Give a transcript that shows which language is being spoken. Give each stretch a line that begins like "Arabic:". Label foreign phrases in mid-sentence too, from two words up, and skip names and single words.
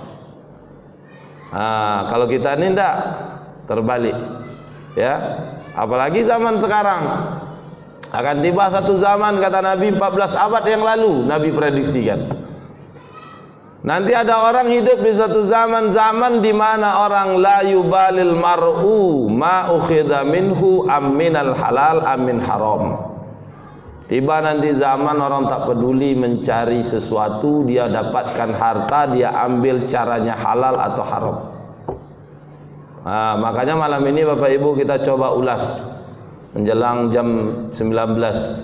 Indonesian: Nah, kalau kita ini tidak, terbalik, ya. Apalagi zaman sekarang, akan tiba satu zaman, kata Nabi, 14 abad yang lalu Nabi prediksikan. Nanti ada orang hidup di suatu zaman di mana orang
Arabic: لا يبالي المرء ما أخذ منه أمن الحلال أم من الحرام.
Indonesian: Tiba nanti zaman orang tak peduli mencari sesuatu, dia dapatkan harta, dia ambil caranya halal atau haram. Nah, makanya malam ini Bapak Ibu kita coba ulas menjelang jam 19.